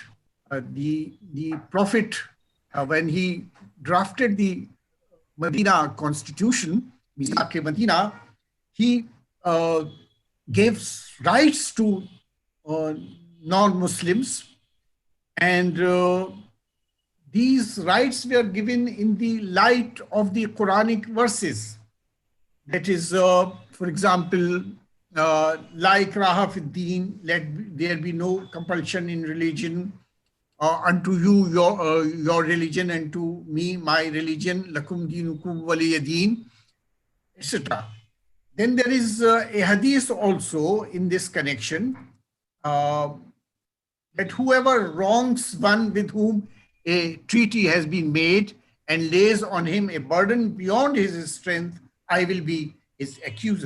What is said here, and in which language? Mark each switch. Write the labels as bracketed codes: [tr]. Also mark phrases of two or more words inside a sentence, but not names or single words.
[en] The Prophet, when he drafted the Medina Constitution, Mizaq-e Medina, he gave rights to non-Muslims, and these rights were given in the light of the Quranic verses. That is, for example, [ar] لا إكراه في الدين, [en] let there be no compulsion in religion. Unto you your religion, and to me my religion, [ar] لكم دينكم ولي دين, [en] etc. Then there is a hadith also in this connection, that whoever wrongs one with whom a treaty has been made and lays on him a burden beyond his strength, I will be his accuser.